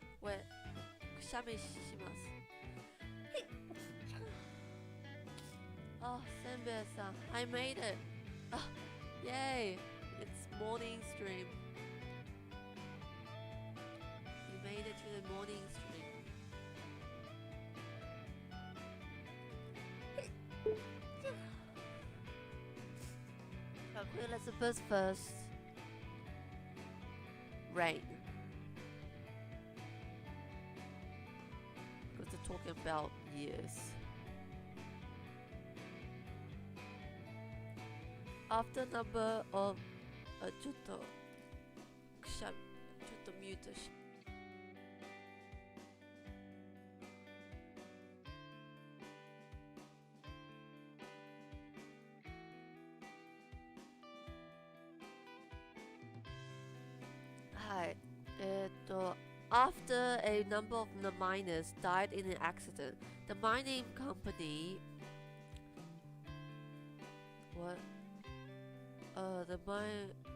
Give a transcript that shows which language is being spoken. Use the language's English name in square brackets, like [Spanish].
[Japanese] Wait, くしゃみします。 [English] Oh, せんべいさん I made it! Yay! It's morning stream. You made it to the morning stream. Queen Elizabeth first. Reign. Because they're talking about years. [Japanese] After number of ちょっとミュートしはい。 [English] After a number of the miners died in an accident, the mining company the mine